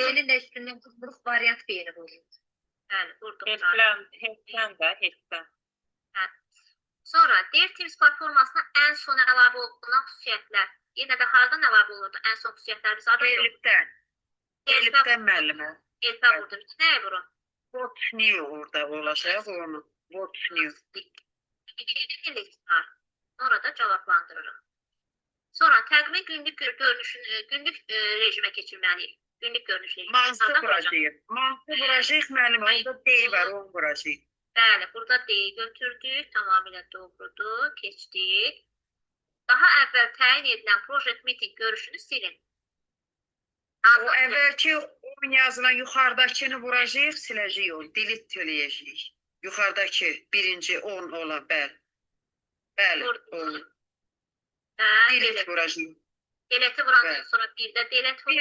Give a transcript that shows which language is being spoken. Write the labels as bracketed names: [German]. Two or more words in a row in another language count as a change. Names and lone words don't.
[Azerbaijani] B-nin də üstündən vurmuruq, variant B-ni vururuq. Bəli, vurduq. Heçdən. Sonra, Dev Teams platformasına ən son əlavə olunan xüsusiyyətlər. Yenə də hardan əlavə olurdu ən son xüsusiyyətlər? Biz adı yox. Elifdən müəllimə. Elifə vurdum. Nəyə vurun? [English] What's new [Azerbaijani] orada olacaq onu. [English] What's new. [Azerbaijani] Sonra da cavablandırırıq. Sonra təqvim günlük rejimə keçirməliyik. Günlük görünüş rejimə. Mansı vuracaq. Mansı vuracaq müəllimə. Orada D var, onu vuracaq. Bəli, burada D götürdük. Tamamilə doğrudur. Keçdik. Daha əvvəl təyin edilən [English] project meeting [Azerbaijani] görüşünü silin. O əvvəlki oyun yazılan yuxarıdakını vuracaq, siləcək onu, delete eləyəcək. Yuxarıdakı birinci 10 olan, bəli. Bəli, onu. Delete vuracaq. Delete vurandan sonra bir də delete vuracaq.